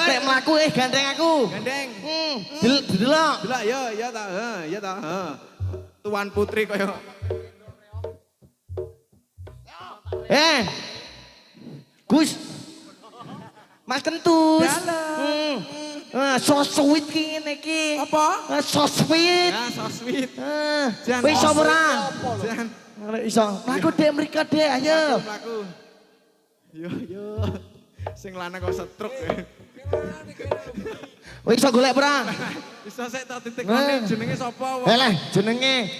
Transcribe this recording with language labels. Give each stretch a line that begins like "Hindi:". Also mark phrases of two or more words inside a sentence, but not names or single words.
Javanese: Nek mlaku gandeng aku. Gandeng. Delok. Delok ya ta. Tuan Putri kaya Gus. Mas Kentut. Dalem.
English: So sweet
Javanese: ki ngene iki. Apa?
English: So sweet. Ya so sweet.
Javanese: Jan. Wis iso ora? Jan. Ora iso. Mlaku Dek mriko Dek, ayo. Mlaku. Yo. Sing lanang kok setruk. Wis iso golek ora? Bisa sik tak ditekoni jenenge sapa? Eleh jenenge.